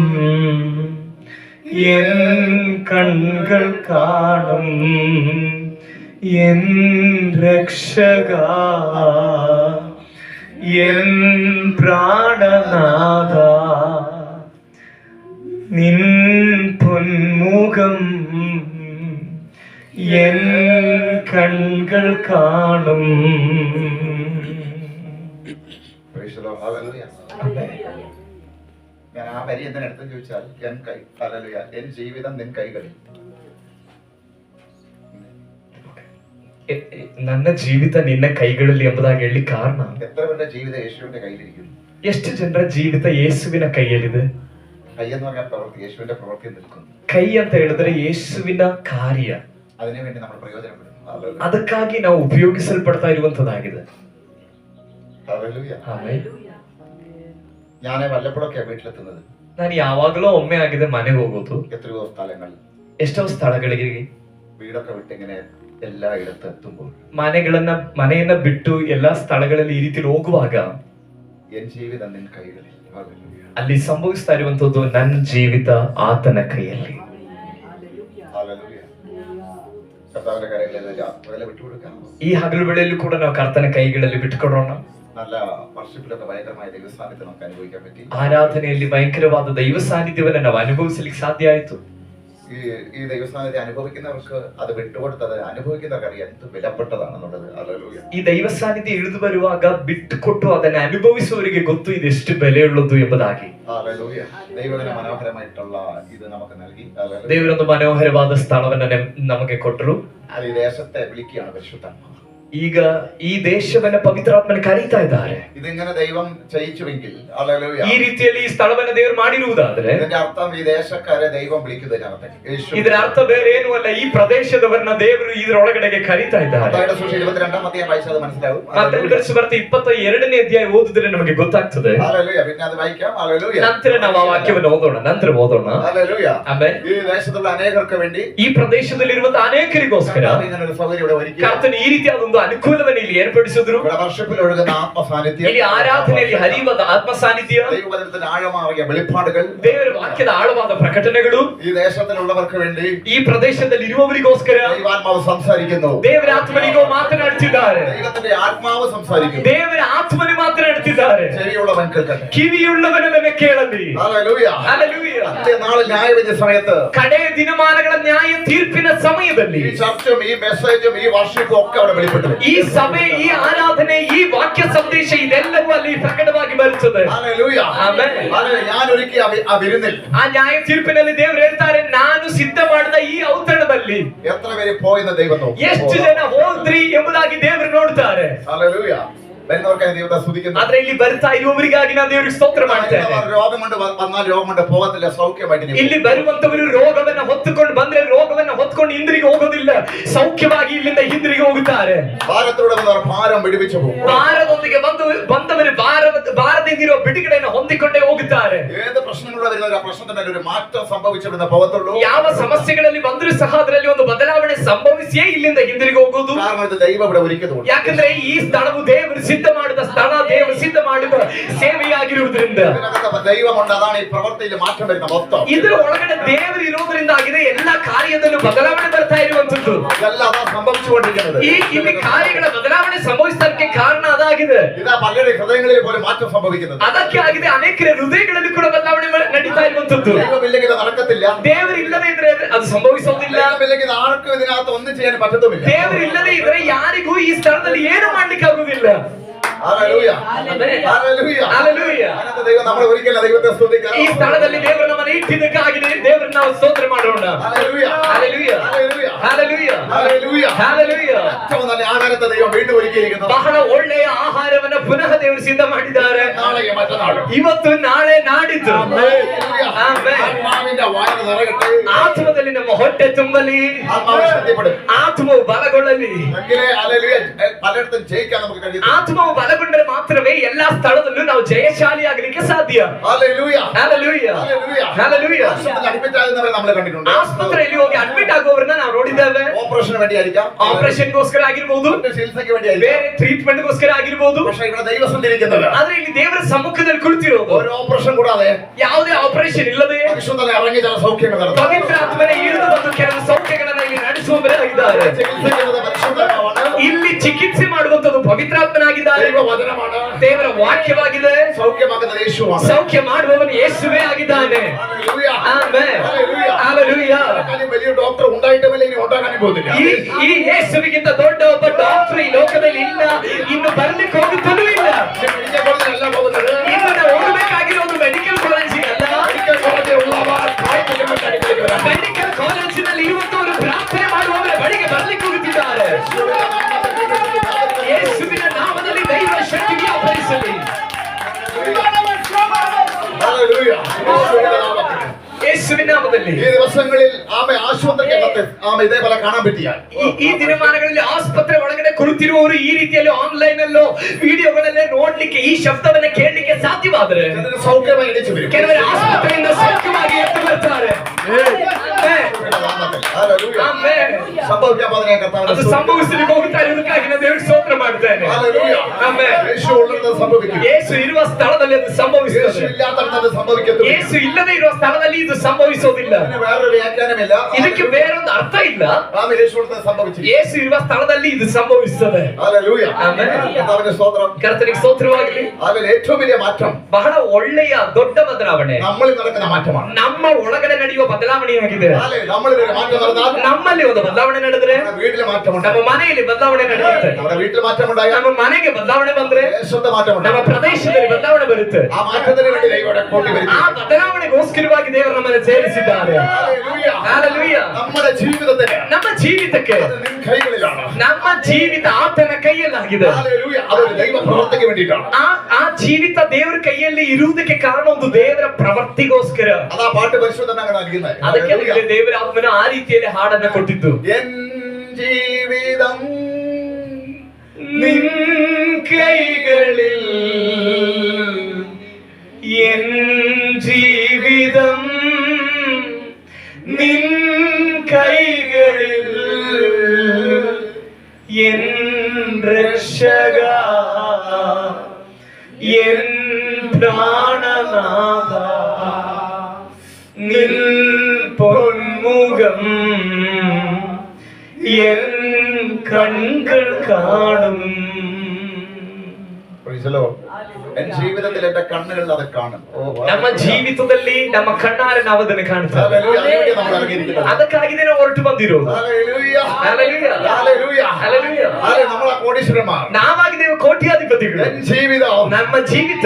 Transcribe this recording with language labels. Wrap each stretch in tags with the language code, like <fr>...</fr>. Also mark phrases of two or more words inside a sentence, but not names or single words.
<ml>എൻ കൺകൾ കാണും, എൻ രക്ഷകാ, എൻ പ്രാണനാഥ, നിൻ പൊന്മുഖം എൻ കൺകൾ കാണും.</ml> <en>Praise the Lord. Hallelujah.</en> <ml>ഞാൻ ആ വരി എന്തിനടുത്ത് ചോദിച്ചാൽ ഹല്ലേലൂയ, എൻ ജീവിതം നിൻ കൈകളിൽ.</ml> <kn>ನನ್ನ ಜೀವಿತ ನಿನ್ನ ಕೈಗಳಲ್ಲಿ ಎಂಬುದಾಗಿ ಹೇಳಿ ಕಾರಣ,</kn> <ml>എത്ര പേരുടെ ജീവിതം യേശുവിന്റെ കയ്യിലിരിക്കുന്നു?</ml> <kn>ಎಷ್ಟು ಜನರ ಜೀವಿತ ಯೇಸುವಿನ ಕೈಯಲ್ಲಿದೆ?</kn> <ml>കൈ എന്ന് പറഞ്ഞാൽ പ്രവൃത്തി, യേശുവിന്റെ പ്രവൃത്തി നിൽക്കുന്നു.</ml> <kn>ಕೈ ಅಂತ ಹೇಳಿದ್ರೆ ಯೇಸುವಿನ ಕಾರ್ಯ,</kn> <ml>അതിനുവേണ്ടി നമ്മൾ പ്രയോജനപ്പെടുന്നു.</ml> <kn>ಅದಕ್ಕಾಗಿ ನಾವು ಉಪಯೋಗಿಸಲ್ಪಡ್ತಾ ಇರುವಂತದ್ದಾಗಿದೆ.</kn> <ml>ഹല്ലേലൂയ.</ml> <kn>ಆಮೆನ್.</kn> <ml>ഞാൻ വല്ലപ്പോഴൊക്കെ വീട്ടിലെത്തുന്നത്.</ml> <kn>ನಾನು ಯಾವಾಗಲೂ ಒಮ್ಮೆ ಆಗಿದೆ ಮನೆಗೆ ಹೋಗೋದು.</kn> <ml>എത്രയോ സ്ഥലങ്ങളിൽ,</ml> <kn>ಎಷ್ಟೋ ಸ್ಥಳಗಳಿಗೆ,</kn> <ml>വീടൊക്കെ വിട്ട് ഇങ്ങനെ എല്ലായിടത്തും എത്തുമ്പോൾ,</ml> <kn>ಮನೆಯನ್ನ ಬಿಟ್ಟು ಎಲ್ಲಾ ಸ್ಥಳಗಳಲ್ಲಿ ಈ ರೀತಿ ಹೋಗುವಾಗ</kn> <ml>എൻ ജീവിതം നിൻ കൈകളിൽ. ഹല്ലേലൂയ.</ml> <kn>ಅಲ್ಲಿ ಸಂಭವಿಸ್ತಾ ಇರುವಂತದ್ದು ನನ್ನ ಜೀವಿತ ಆತನ ಕೈಯಲ್ಲಿ.</kn> <ml>ഹല്ലേലൂയ. കർത്താവിന്റെ കരങ്ങളിൽ വിട്ടുകൊടുക്കാം.</ml> <kn>ಈ ಹಗಲು ವೇಳೆಯಲ್ಲೂ ಕೂಡ ನಾವು ಕರ್ತನ ಕೈಗಳಲ್ಲಿ ಬಿಟ್ಟುಕೊಡೋಣ.</kn> <ml>നല്ല വർഷിപ്പിലൊക്കെ ഭയങ്കരമായ ദൈവ സാന്നിധ്യം നമുക്ക് അനുഭവിക്കാൻ പറ്റി. ಆರಾಧನೆಯಲ್ಲಿ ಭಯಂಕರವಾದ ದೈವ ಸಾನ್ನಿಧ್ಯವನ್ನ ನಾವು ಅನುಭವಿಸಲಿಕ್ಕೆ ಸಾಧ್ಯ ಆಯ್ತು. ഈ ദൈവ സാന്നിധ്യം അനുഭവിക്കുന്നവർക്ക് അത് വിട്ടുകൊടുത്തത് അനുഭവിക്കുന്നവർക്ക് അറിയാം എന്ത് വിലപ്പെട്ടതാണെന്നുള്ളത്. ഹല്ലേലൂയ.</ml> <kn>ಈ ದೈವ ಸಾನ್ನಿಧ್ಯ ಇಳಿದು ಬರುವಾಗ ಬಿಟ್ಟುಕೊಟ್ಟು ಅದನ್ನು ಅನುಭವಿಸುವವರಿಗೆ ಗೊತ್ತು ಇದೆಷ್ಟು ಬೆಲೆಯುಳ್ಳದು ಎಂಬುದಾಗಿ.</kn> <ml>ഹല്ലേലൂയ. ദൈവത്തിന് മനോഹരമായിട്ടുള്ള ഇത് നമുക്ക് നൽകി.</ml> <kn>ದೇವರೊಂದು ಮನೋಹರವಾದ ಸ್ಥಳವನ್ನ ನಮಗೆ ಕೊಟ್ಟರು.</kn> <ml>അത് ഈ ദേശത്തെ വിളിക്കുകയാണ് പരിശുദ്ധാത്മാവ്.</ml> <kn>ಈಗ ಈ ದೇಶವನ್ನ ಪವಿತ್ರಾತ್ಮನ ಕರೀತಾ ಇದ್ದಾರೆ.</kn> <ml>ഇതിങ്ങനെ ദൈവം ചെയ്യിച്ചുവെങ്കിൽ, ഹല്ലേലൂയ,</ml> <kn>ಈ ರೀತಿಯಲ್ಲಿ ಈ ಸ್ಥಳವನ್ನ ದೇವರು ಮಾಡಿರುವುದಾದ್ರೆ</kn> <ml>ഇതിന്റെ അർത്ഥം ഈ ദേശക്കാരെ ദൈവം വിളിക്കുന്നതിനകത്ത്</ml> <kn>ಇದರ ಅರ್ಥ ಬೇರೆ ಏನು ಅಲ್ಲ, ಈ ಪ್ರದೇಶದವರನ್ನ ದೇವರು ಇದರೊಳಗಡೆಗೆ ಕರೀತಾ ಇದ್ದಾರೆ.</kn> <ml>മത്തായിയുടെ സുവിശേഷം 22-ാം അധ്യായം വായിച്ചാൽ മനസ്സിലാവും.</ml> <kn>ಮತ್ತಾಯ 22ನೇ ಅಧ್ಯಾಯ ಓದಿದ್ರೆ ನಮಗೆ ಗೊತ್ತಾಗ್ತದೆ.</kn> <ml>ഹല്ലേലൂയ. പിന്നെ അത് വായിക്കാം. ഹല്ലേലൂയ.</ml> <kn>ನಂತರ ನಾವು ಆ ವಾಕ್ಯವನ್ನು ಓದೋಣ.</kn> <ml>ഹല്ലേലൂയ.</ml> <kn>ಆಮೆನ್.</kn> <ml>ഈ ദേശത്തുള്ള അനേകർക്ക് വേണ്ടി,</ml> <kn>ಈ ಪ್ರದೇಶದಲ್ಲಿರುವ ಅನೇಕರಿಗೋಸ್ಕರ</kn> <ml>ഇങ്ങനൊരു സൗകര്യം ഇവിടെ ഒരുക്കി</ml> <kn>ಕರ್ತನು ಈ ರೀತಿಯಾದ ಅನುಕೂಲವನ್ನು ಇಲ್ಲಿ ಏರ್ಪಡಿಸಿದ್ರು.</kn> <ml>വർഷിപ്പിൽ ഒഴുകുന്ന ആത്മസാന്നിധ്യം,</ml> <kn>ಇಲ್ಲಿ ಆರಾಧನೆಯಲ್ಲಿ ಹರಿಯುವ ಆತ್ಮ ಸಾನ್ನಿಧ್ಯ,</kn> <ml>ദൈവവചനത്തിന്റെ ആഴമായ വെളിപ്പാടുകൾ,</ml> <kn>ದೇವರ ವಾಕ್ಯದ ಆಳವಾದ ಪ್ರಕಟಣೆಗಳು</kn> <ml>ഈ ദേശത്തിലുള്ളവർക്ക് വേണ്ടി,</ml> <kn>ಈ ಪ್ರದೇಶದಲ್ಲಿ ಇರುವವರಿಗೋಸ್ಕರ</kn> <ml>ദൈവാത്മാവ് സംസാരിക്കുന്നു.</ml> <kn>ದೇವರ ಆತ್ಮನಿಗೂ ಮಾತನಾಡುತ್ತಿದ್ದಾರೆ.</kn> <ml>ദൈവത്തിന്റെ ആത്മാവ് സംസാരിക്കുന്നു.</ml> <kn>ದೇವರ ಆತ್ಮನು ಮಾತನಾಡುತ್ತಿದ್ದಾರೆ.</kn> <ml>ചെവിയുള്ളവൻ കേൾക്കട്ടെ.</ml> <kn>ಕಿವಿಯುಳ್ಳವನನ್ನು ಕೇಳಲಿ.</kn> <ml>ഹല്ലേലൂയ.</ml> <kn>ಹಲ್ಲೆಲೂಯ.</kn> <ml>നാളെ ന്യായവിധി സമയത്ത്,</ml> <kn>ಕಡೆ ದಿನಮಾನಗಳ ನ್ಯಾಯ ತೀರ್ಪಿನ ಸಮಯದಲ್ಲಿ</kn> <ml>ഈ ചർച്ചും ഈ മെസ്സേജും ഈ വർഷിപ്പും ഒക്കെ അവിടെ വെളിപ്പെട്ടു.</ml> <kn>ಈ ಸಭೆ, ಈ ಆರಾಧನೆ, ಈ ವಾಕ್ಯ ಸಂದೇಶ ಇದೆಲ್ಲವೂ ಅಲ್ಲಿ ಪ್ರಕಟವಾಗಿ ಬರುತ್ತದೆ.</kn> <ml>ഹല്ലേലൂയ.</ml> <kn>ಆಮೆನ್.</kn> <ml>ഞാൻ ഒരുക്കി ആ വിരുന്നിൽ,</ml> <kn>ಆ ನ್ಯಾಯ ತೀರ್ಪಿನಲ್ಲಿ ದೇವರು ಹೇಳ್ತಾರೆ, ನಾನು ಸಿದ್ಧ ಮಾಡಿದ ಈ ಔತಣದಲ್ಲಿ</kn> <ml>എത്ര പേര് പോയെന്ന് ദൈവം നോക്കും.</ml> <kn>ಎಷ್ಟು ಜನ ಹೋದ್ರಿ ಎಂಬುದಾಗಿ ದೇವರು ನೋಡ್ತಾರೆ.</kn> <ml>ഹല്ലേലൂയ. വരുന്നവർക്കായി ദൈവത്തെ സ്തുതിക്കുന്നു.</ml> <kn>ಆದ್ರೆ ಇಲ್ಲಿ ಬರ್ತಾ ಇರುವವರಿಗಾಗಿ ನಾನು ದೇವರಿಗೆ ಸ್ತೋತ್ರ ಮಾಡ್ತೇನೆ.</kn> <ml>രോഗമുണ്ട് വന്നാൽ രോഗമുണ്ട് പോകത്തില്ല, സൗഖ്യമായിട്ട്</ml> <kn>ಇಲ್ಲಿ ಬರುವಂತವರು ರೋಗವನ್ನ ಹೊತ್ತುಕೊಂಡು ಬಂದ್ರೆ ರೋಗವನ್ನ ಹೊತ್ಕೊಂಡು ಹಿಂದಿರುಗಿ ಹೋಗೋದಿಲ್ಲ, ಸೌಖ್ಯವಾಗಿ ಇಲ್ಲಿಂದ ಹಿಂದಿರುಗಿ ಹೋಗುತ್ತಾರೆ.</kn> <ml>ഭാരത്തോടെ ഭാരം വിടുവിച്ചു പോകും.</ml> <kn>ಭಾರದೊಂದಿಗೆ ಬಂದವರು ಭಾರದಿಂದಿರುವ ಬಿಡುಗಡೆಯನ್ನು ಹೊಂದಿಕೊಂಡೇ ಹೋಗುತ್ತಾರೆ.</kn> <ml>ഏത് പ്രശ്നങ്ങളുടെ വരുന്ന ആ പ്രശ്നത്തിന്റെ ഒരു മാറ്റം സംഭവിച്ചിരുന്ന പോകത്തുള്ളൂ.</ml> <kn>ಯಾವ ಸಮಸ್ಯೆಗಳಲ್ಲಿ ಬಂದರೂ ಸಹ ಅದರಲ್ಲಿ ಒಂದು ಬದಲಾವಣೆ ಸಂಭವಿಸಿಯೇ ಇಲ್ಲಿಂದ ಹಿಂದಿರುಗಿ ಹೋಗುವುದು.</kn> <ml>കാരണം ഇത് ദൈവം ഇവിടെ ഒരുക്കിയതുകൊണ്ട്. ಯಾಕಂದ್ರೆ ಈ ಸ್ಥಳವು ದೇವರು ಸಿದ್ಧ ಮಾಡಿದ ಸ್ಥಳ, ದೇವರು ಸಿದ್ಧ ಮಾಡಿದ ಸೇವೆಯಾಗಿರುವುದರಿಂದ ദൈവമുണ്ട്. അതാണ് ഈ പ്രവൃത്തിയിൽ മാറ്റം വരുന്ന മൊത്തം.</ml> <kn>ಇದರ ಒಳಗಡೆ ದೇವರು ಇರುವುದರಿಂದ ಆಗಿದೆ ಎಲ್ಲಾ ಕಾರ್ಯದಲ್ಲೂ ಬದಲಾವಣೆ ಬರ್ತಾ ಇರುವಂತದ್ದು.</kn> <ml>ഇതെല്ലാം സംഭവിച്ചുകൊണ്ടിരിക്കുന്നത്.</ml> <kn>ಈ ಇಲ್ಲಿ ಕಾರ್ಯಗಳ ಬದಲಾವಣೆ ಸಂಭವಿಸಲಿಕ್ಕೆ ಕಾರಣ ಅದಾಗಿದೆ.</kn> <ml>ഇതാ പലരുടെ ഹൃദയങ്ങളിൽ പോലും മാറ്റം സംഭവിക്കുന്നത്.</ml> <kn>ಅದಕ್ಕೆ ಆಗಿದೆ ಅನೇಕರ ಹೃದಯಗಳಲ್ಲಿ ಕೂಡ ಬದಲಾವಣೆ ನಡೀತಾ ಇರುವಂತದ್ದು.</kn> <ml>ദൈവമില്ലെങ്കിൽ നടക്കത്തില്ല.</ml> <kn>ದೇವರು ಇಲ್ಲದೆ ಇದ್ರೆ ಅದು ಸಂಭವಿಸೋದಿಲ್ಲ.</kn> <ml>ദൈവമില്ലെങ്കിൽ ആർക്കും ഇതിനകത്ത് ഒന്നും ചെയ്യാൻ പറ്റത്തുമില്ല.</ml> <kn>ದೇವರು ಇಲ್ಲದೆ ಇದ್ರೆ ಯಾರಿಗೂ ಈ ಸ್ಥಳದಲ್ಲಿ ಏನು ಮಾಡ್ಲಿಕ್ಕೆ ಆಗುವುದಿಲ್ಲ.</kn> <ml>ഹല്ലേലൂയ. ഹല്ലേലൂയ. ഹല്ലേലൂയ. അങ്ങനത്തെ ദൈവം നമ്മൾ നമ്മൾ ഒരിക്കലും ദൈവത്തെ സ്തുതിക്കാം. ಈ ಸ್ಥಳದಲ್ಲಿ ದೇವರು ನಮ್ಮನ್ನು ಇಟ್ಟಿದ್ದಕ್ಕಾಗಿ ದೇವರನ್ನ ನಾವು ಸ್ತೋತ್ರ ಮಾಡೋಣ. ഹല്ലേലൂയ ഹല്ലേലൂയ ഹല്ലേലൂയ ഹല്ലേലൂയ ഹല്ലേലൂയ ഹല്ലേലൂയ. ഏറ്റവും നല്ല ആഹാരത്തെ ദൈവം വീണ്ടും ഒരുക്കിയിരിക്കുന്നു.</ml> <kn>ಬಹಳ ಒಳ್ಳೆಯ ಆಹಾರವನ್ನ ಪುನಃ ದೇವರು ಸಿದ್ಧ ಮಾಡಿದ್ದಾರೆ.</kn> <ml>നാളെയും മറ്റന്നാളും</ml> <kn>ಇವತ್ತು ನಾಳೆ ನಾಡಿದ್ದು ಆಮೆನ್.</kn> <ml>ആത്മാവിന്റെ വായന നിറയട്ടെ.</ml> <kn>ಆತ್ಮದಲ್ಲಿ ನಮ್ಮ ಹೊಟ್ಟೆ ತುಂಬಲಿ,</kn> <ml>ആത്മാവ് ശക്തിപ്പെടും.</ml> <kn>ಆತ್ಮವು ಬಲಗೊಳ್ಳಲಿ.</kn> <ml>എങ്കിലേ ഹല്ലേലൂയ പലയിടത്തും ജയിക്കാൻ നമുക്ക് കഴിയും.</ml> <kn>ಆತ್ಮವು ಬಲಗೊಂಡರೆ ಮಾತ್ರವೇ ಎಲ್ಲಾ ಸ್ಥಳದಲ್ಲೂ ನಾವು ಜಯಶಾಲಿ ಆಗಲಿಕ್ಕೆ ಸಾಧ್ಯ.</kn> <ml>ഹല്ലേലൂയ</ml> <kn>ಹಲ್ಲೆಲೂಯ</kn> <ml>ഹല്ലേലൂയ</ml> <kn>ಹಲ್ಲೆಲೂಯ.</kn> <ml>ആശുപത്രിയിൽ അഡ്മിറ്റ് ആകുന്നവരെ നമ്മൾ കണ്ടിട്ടുണ്ട്.</ml> <kn>ಆಸ್ಪತ್ರೆಯಲ್ಲಿ ಹೋಗಿ ಅಡ್ಮಿಟ್ ಆಗುವವರನ್ನ ನಾವು ನೋಡಿದ್ದೇವೆ.</kn> <ml>ഓപ്പറേഷന് വേണ്ടിയായിരിക്കാം,</ml> <kn>ಆಪರೇಷನ್ಗೋಸ್ಕರ ಆಗಿರಬಹುದು,</kn> <ml>ചികിത്സയ്ക്ക് വേണ്ടിയായിരിക്കാം,</ml> <kn>ಬೇರೆ ಟ್ರೀಟ್ಮೆಂಟ್ಗೋಸ್ಕರ ಆಗಿರಬಹುದು.</kn> <ml>പക്ഷേ ഇവിടെ ദൈവം ഇരിക്കുന്നത്</ml> <kn>ಆದ್ರೆ ಇಲ್ಲಿ ದೇವರ ಸಮ್ಮುಖದಲ್ಲಿ ಕುಳಿತಿರೋದು</kn> <ml>ഒരു ഓപ്പറേഷൻ കൂടാതെ</ml> <kn>ಯಾವುದೇ ಆಪರೇಷನ್ ಇಲ್ಲದೆ</kn> <ml>പരിശുദ്ധനെ ഇറങ്ങി ചില സൗഖ്യങ്ങൾ നടത്തും.</ml> <kn>ಪವಿತ್ರ ಆತ್ಮನೇ ಇಳಿದು ಬಂದು ಕೆಲವು ಸೌಖ್ಯಗಳನ್ನ ಇಲ್ಲಿ ನಡೆಸುವವರಾಗಿದ್ದಾರೆ.</kn> <ml>ചികിത്സിക്കുന്നത് പരിശുദ്ധാത്മാവാണ്.</ml> <kn>ಇಲ್ಲಿ ಚಿಕಿತ್ಸೆ ಮಾಡುವಂತದ್ದು ಪವಿತ್ರಾತ್ಮನಾಗಿದ್ದಾರೆ.</kn> <ml>ദൈവവചനമാണ്.</ml> <kn>ದೇವರ ವಾಕ್ಯವಾಗಿದೆ.</kn> <ml>സൗഖ്യമാക്കുന്ന യേശുവാണ്.</ml> <kn>ಸೌಖ್ಯ ಮಾಡುವವನು ಯೇಸುವೇ ಆಗಿದ್ದಾನೆ.</kn> <ml>ഹല്ലേലൂയ</ml> <kn>ಆಮೆನ್.</kn> <ml>ഹല്ലേലൂയ</ml> <kn>ಹಲ್ಲೆಲೂಯ.</kn> <ml>അതിനേക്കാളും വലിയ ഡോക്ടർ ഉണ്ടായിട്ടുമില്ല, ഇനി ഉണ്ടാകാനും പോകുന്നില്ല.</ml> <kn>ಈ ಯೇಸುವಿಗಿಂತ ದೊಡ್ಡ ಒಬ್ಬ ಡಾಕ್ಟರ್ ಈ ಲೋಕದಲ್ಲಿ ಇಲ್ಲ, ಇನ್ನು ಬರ್ಲಿಕ್ಕೆ ಹೋಗುತ್ತಲೂ ಇಲ್ಲ.</kn> <en>medical collegilalla</en> <ml>പോകുന്നത്.</ml> <kn>ಇನ್ನು ನಾವು ಹೋಗಬೇಕಾಗಿರೋದು</kn> <en>medical collegigalla. medical collegil</en> <ml>ഉള്ളവർ പ്രാർത്ഥിക്കുമ്പോൾ അടുക്കലേക്ക് വരാം.</ml> <en>medical collegenalli</en> <kn>ಇವತ್ತವರು ಪ್ರಾರ್ಥನೆ ಮಾಡುವವರ ಬಳಿಗೆ ಬರ್ಲಿಕ್ಕೆ ಹೋಗುತ್ತಿದ್ದಾರೆ. ಯೇಸುವಿನ ನಾಮದಲ್ಲಿ ದೈವ ಶಕ್ತಿ ವ್ಯಾಪರಿಸಲಿ.</kn> <ml>ഹല്ലേലൂയ. യേശുവിന്റെ നാമത്തിൽ.</ml> <kn>ಯೇಸುವಿನ ನಾಮದಲ್ಲಿ</kn> <ml>ഈ ദിവസങ്ങളിൽ ആമെ ആശുപത്രിക്കകത്ത് ആമെ ഇതേപോലെ കാണാൻ പറ്റിയാൽ</ml> <kn>ಈ ದಿನಮಾನಗಳಲ್ಲಿ ಆಸ್ಪತ್ರೆ ಒಳಗಡೆ ಕುಳಿತಿರುವವರು ಈ ರೀತಿಯಲ್ಲಿ ಆನ್ಲೈನ್ ಅಲ್ಲೋ ವಿಡಿಯೋಗಳಲ್ಲೇ ನೋಡ್ಲಿಕ್ಕೆ, ಈ ಶಬ್ದವನ್ನ ಕೇಳಲಿಕ್ಕೆ ಸಾಧ್ಯವಾದರೆ</kn> <ml>അതിന് സൗഖ്യമായി എണീച്ചു വരും.</ml> <kn>ಕೆಲವರು ಆಸ್ಪತ್ರೆಯಿಂದ ಸೌಖ್ಯವಾಗಿ ಎದ್ದು ಬರ್ತಾರೆ.</kn> <ml>ഹല്ലേലൂയ.</ml> <kn>ಆಮೆನ್.</kn> <ml>സംഭവിക്കാൻ പോകുന്ന കർത്താവിന്റെ</ml> <kn>ಅದು ಸಂಭವಿಸಲಿಕ್ಕೆ ಹೋಗುತ್ತಾ ಇರುವುದಕ್ಕಾಗಿ ನಾನು ದೇವರಿಗೆ ಸ್ತೋತ್ರ ಮಾಡ್ತೇನೆ.</kn> <ml>ഹല്ലേലൂയ.</ml> <kn>ಆಮೆನ್.</kn> <ml>യേശു ഉള്ളിടത്ത് സംഭവിക്കും.</ml> <kn>ಯೇಸು ಇರುವ ಸ್ಥಳದಲ್ಲಿ ಅದು</kn> <ml>യേശു</ml> <kn>ಸಂಭವಿಸುತ್ತದೆ.</kn> <ml>ഇല്ലാത്തടത്ത് അത് സംഭവിക്കത്തില്ല.</ml> <kn>ಯೇಸು ಇಲ್ಲದೆ ಇರುವ ಸ್ಥಳದಲ್ಲಿ ಇದು ಸಂಭವಿಸೋದಿಲ್ಲ.</kn> <ml>ഇതിന് വേറൊരു വ്യാഖ്യാനമില്ല.</ml> <kn>ಇದಕ್ಕೆ ಬೇರೊಂದು ಅರ್ಥ ಇಲ್ಲ.</kn> <ml>ആമെ യേശു ഉള്ളിടത്ത് സംഭവിച്ചു.</ml> <kn>ಯೇಸು ಇರುವ ಸ್ಥಳದಲ್ಲಿ ಇದು ಸಂಭವಿಸುತ್ತದೆ.</kn> <ml>ഹല്ലേലൂയ. ആಮೆൻ. കർത്താവിന്റെ സ്തോത്രം.</ml> <kn>ಕರ್ತನಿಗೆ ಸ್ತೋತ್ರವಾಗಲಿ.</kn> <ml>അതിൽ ഏറ്റവും വലിയ മാറ്റം</ml> <kn>ಬಹಳ ಒಳ್ಳೆಯ ದೊಡ್ಡ ಬದಲಾವಣೆ</kn> <ml>നമ്മളിൽ നടക്കുന്ന മാറ്റമാണ്.</ml> <kn>ನಮ್ಮ ಒಳಗಡೆ ನಡೆಯುವ ಬದಲಾವಣೆಯಾಗಿದೆ.</kn> <ml>നമ്മളിൽ ഒരു മാറ്റം നടന്നാൽ</ml> <kn>ನಮ್ಮಲ್ಲಿ ಒಂದು ಬದಲಾವಣೆ ನಡೆದ್ರೆ</kn> <ml>നമ്മുടെ വീട്ടിൽ മാറ്റമുണ്ട്.</ml> <kn>ನಮ್ಮ ಮನೆಯಲ್ಲಿ ಬದಲಾವಣೆ ನಡೆಯುತ್ತೆ.</kn> <ml>നമ്മുടെ വീട്ടിൽ മാറ്റമുണ്ടായാൽ</ml> <kn>ನಮ್ಮ ಮನೆಗೆ ಬದಲಾವಣೆ ಬಂದ್ರೆ</kn> <ml>ദേശത്തെ മാറ്റമുണ്ട്.</ml> <kn>ನಮ್ಮ ಪ್ರದೇಶದಲ್ಲಿ ಬದಲಾವಣೆ ಬರುತ್ತೆ.</kn> <ml>ആ മാറ്റത്തിന് വേണ്ടി ദൈവം ഇവിടെ കൂട്ടി വരുന്നു.</ml> <kn>ಆ ಬದಲಾವಣೆಗೋಸ್ಕರವಾಗಿ ದೇವರು ನಮ್ಮನ್ನು ಸೇರಿಸಿದ್ದಾರೆ.</kn> <ml>ഹല്ലേലൂയ.</ml> <kn>ಹಲ್ಲೆಲೂಯ.</kn> <ml>നമ്മുടെ ജീവിതത്തിന്</ml> <kn>ನಮ್ಮ ಜೀವಿತಕ್ಕೆ</kn> <ml>അത് നിൻ കൈകളിലാണ്.</ml> <kn>ನಮ್ಮ ಜೀವಿತ ಆತನ ಕೈಯಲ್ಲಾಗಿದೆ.</kn> <ml>ഹല്ലേലൂയ. അതൊരു ദൈവ പ്രവൃത്തിക്ക് വേണ്ടിയിട്ടാണ്.</ml> <kn>ಆ ಜೀವಿತ ದೇವರ ಕೈಯಲ್ಲಿ ಇರುವುದಕ್ಕೆ ಕಾರಣ ಒಂದು ದೇವರ ಪ್ರವೃತ್ತಿಗೋಸ್ಕರ.</kn> <ml>അതാ പാട്ട് പരിശുദ്ധനാണ് നൽകുന്നത്.</ml> <kn>ಅದಕ್ಕೆ ನಮಗೆ ದೇವರ ಆತ್ಮನ ಆ ರೀತಿಯಲ್ಲಿ ಹಾಡನ್ನ ಕೊಟ್ಟಿದ್ದು.</kn> <ml>എൻ ജീവിതം നിൻ കൈകളിൽ എൻ ജീവിതം നിൻ കൈകളിൽ എൻ രക്ഷക എൻ പ്രാണനാഥ നിൻ പൊന്മുഖം എൻ കൺകൾ കാണും.</ml> <en>Praise the Lord.</en> <ml>എൻ ജീവിതത്തിൽ എന്റെ കണ്ണുകളിൽ അത് കാണും.</ml> <kn>ನಮ್ಮ ಜೀವಿತದಲ್ಲಿ ನಮ್ಮ ಕಣ್ಣಾರೆ ನಾವು ಅದನ್ನು ಕಾಣ್ತೇವೆ.</kn> <ml>ഹല്ലേലൂയ. അതിനുവേണ്ടി നമ്മൾ ഇറങ്ങിയിരിക്കുന്നത്. ಅದಕ್ಕಾಗಿ ನಾವು ಹೊರಟು ಬಂದಿರೋದು. ഹല്ലേലൂയ. ഹല്ലേലൂയ. ഹല്ലേലൂയ. ഹല്ലേലൂയ. ഹല്ലേലൂയ. നമ്മളെ കോടീശ്വരന്മാർ.</ml> <kn>ನಾವಾಗಿದ್ದೇವೆ ಕೋಟ್ಯಾಧಿಪತಿಗಳು.</kn> <ml>എൻ ജീവിതം</ml> <kn>ನಮ್ಮ ಜೀವಿತ</kn>